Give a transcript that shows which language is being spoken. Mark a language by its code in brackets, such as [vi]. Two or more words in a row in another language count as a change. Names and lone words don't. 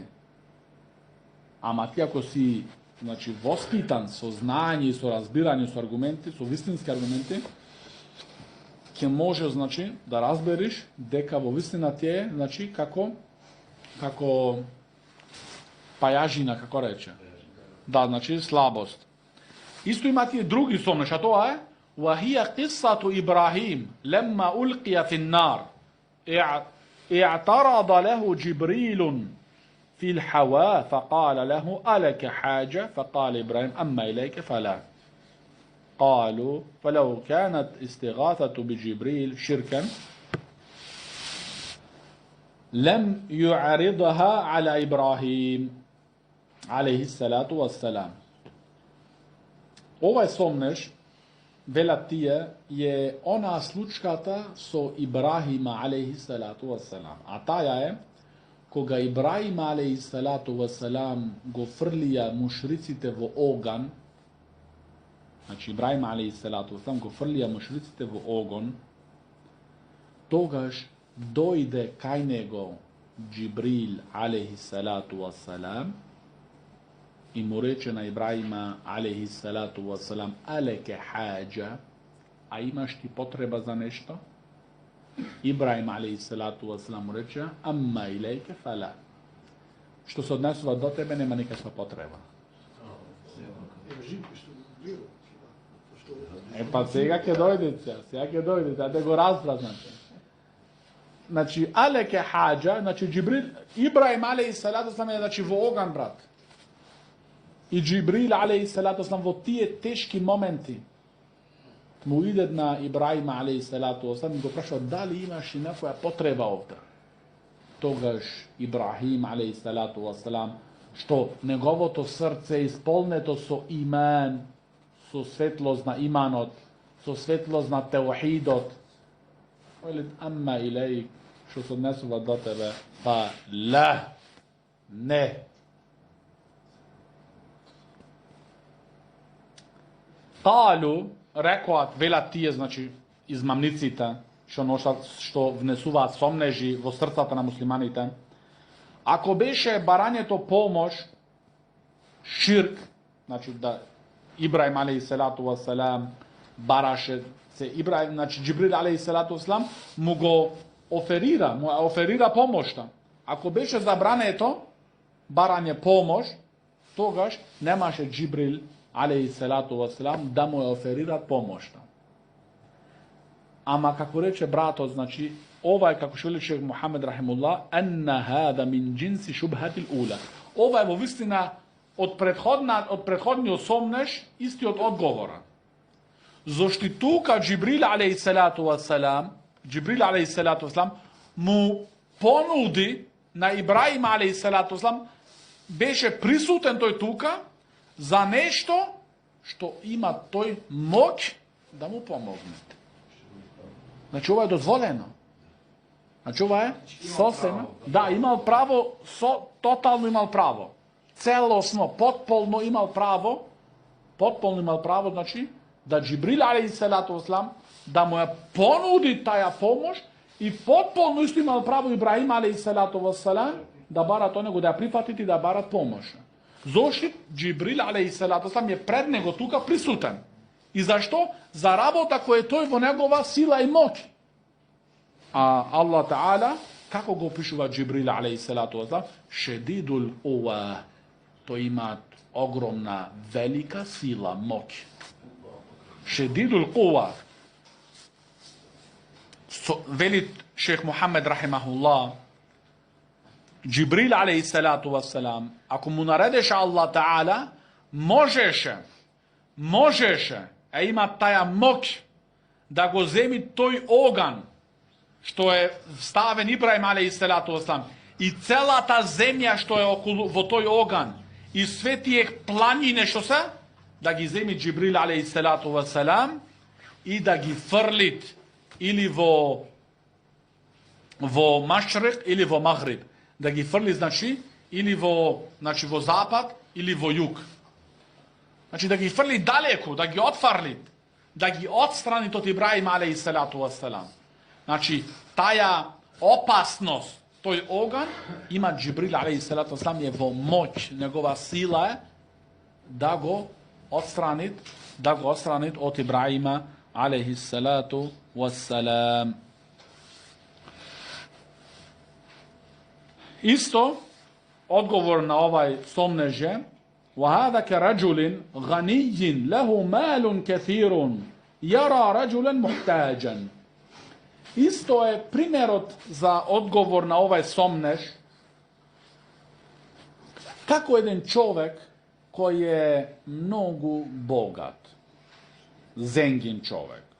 [mk] Ама ти ако си, значи, воспитан со знаење и со разбирање со аргументи, со вистински аргументи, ќе може, значи, да разбериш дека во вистина тие, значи, како пајажина, како рече. Да, значи, слабост. Исто има тие други сомнеш, а тоа е [ar] وهي قصة إبراهيم لما ألقي في النار اعترض له جبريل في الحواء فقال له ألك حاجة فقال إبراهيم أما إليك فلا قالوا فلو كانت استغاثة بجبريل شركا لم يعرضها على إبراهيم عليه الصلاة والسلام. [mk] Овај сомнеш, велат тие, е она случката со Ибрахима [ar] عليه الصلاة والسلام. [mk] А таја е кога Ибрахим [ar] عليه الصلاة والسلام [mk] го фрлија мушриците во оган. Значи Ибрахим [ar] عليه الصلاة والسلام [mk] го фрлија мушриците во оган. Тогаш дојде кај него Джибрил [ar] عليه الصلاة والسلام [mk] и му рече на Ибраима [ar] عليه الصلاة والسلام ألك حاجة, [mk] а имаш ти потреба за нешто? Ибраим [ar] عليه الصلاة والسلام [mk] му рече [ar] أما إليك فلا, [mk] што се однесува до тебе нема никаква потреба. Па сега ќе дојде, да го разбра, значи [ar] ألك حاجة, [mk] значи Джибрил, Ибраим [ar] عليه الصلاة والسلام [mk] е, значи, во оган, брат. И Джибрил [ar] عليه الصلاة والسلام [mk] во тие тешки моменти му иде на Ибраим [ar] عليه الصلاة والسلام [mk] и го праша дали имаш и некоја потреба овде. Тогаш Ибрахим [ar] عليه الصلاة والسلام, [mk] што неговото срце е исполнето со иман, со светлост на иманот, со светлост на теохидот, вели [ar] أما إليك, [mk] што се однесува до тебе, па ла, не. Калу, рекоат, велат тие, значи, измамниците, што внесуваат сомнежи во срцата на муслиманите, ако беше барањето помош, ширк, значи да Ибраим [ar] عليه الصلاة والسلام [mk] бараше се Ибраим, значи Џибрил [ar] عليه الصلاة والسلام [mk] му го оферира помошта. Ако беше забрането барање помош, тогаш немаше Џибрил [ar] عليه الصلاة والسلام [mk] да му оферира помошта. Ама како рече братот, значи ова е како што вели Мухамед рахимуллах, [ar] أن هذا من جنس الشبهة الأولى. [mk] Ова е во вистина од претходниот сомнеж истиот одговора. Зошто тука Џибрил [ar] عليه الصلاة والسلام, [mk] му понуди на Ибраим [ar] عليه الصلاة والسلام, [mk] беше присутен тој тука за нешто што има тој моќ да му помогне. Значи ова е дозволено. Значи ова е сосема. Да, имал право, тотално имал право. Целосно, потполно имал право, значи, да Џибрил [ar] عليه الصلاة والسلام [mk] да му ја понуди таја помош и потполно исто имал право Ибраим [ar] عليه الصلاة والسلام [mk] да барат од него да ја прифатит и да барат помош. Зошто Џибрил [ar] عليه الصلاة والسلام [mk] е пред него тука присутен. И зашто? За работа која тој во негова сила и моќ. А Аллах Таала, како го опишува Џибрил [ar] عليه الصلاة والسلام? شديد القوى. [mk] Тој имаат огромна, велика сила, моќ. [ar] شديد القوى. [mk] Вели шех Мухамед рахимахуллах, Џибрил [ar] عليه الصلاة والسلام, [mk] ако му наредеше Аллах Таала, можеше, има таја моќ да го земи тој оган што е ставен Ибраим [ar] عليه الصلاة والسلام [mk] и целата земја што е во тој оган и све тие планине што се, да ги земи Џибрил [ar] عليه الصلاة والسلام [mk] и да ги фрлит или во Машрик или во Магриб. Да ги фрли, значи, или во запад или во југ. Значи да ги фрли далеку, да ги отфарли, да ги отстрани од Ибраим [ar] عليه الصلاة والسلام. [mk] Значи, таја опасност, тој оган, има Џибрил [ar] عليه الصلاة والسلام [mk] е во моќ, негова сила е да го отстранит од Ибраима [ar] عليه الصلاة والسلام. [mk] Исто, одговор на овај сомнеж е, [ar] وهذا كرجل غني له مال كثير يرى رجلا محتاجا. [mk] Исто е примерот за одговор на овај сомнеж, како еден човек кој е многу богат, зенгин човек.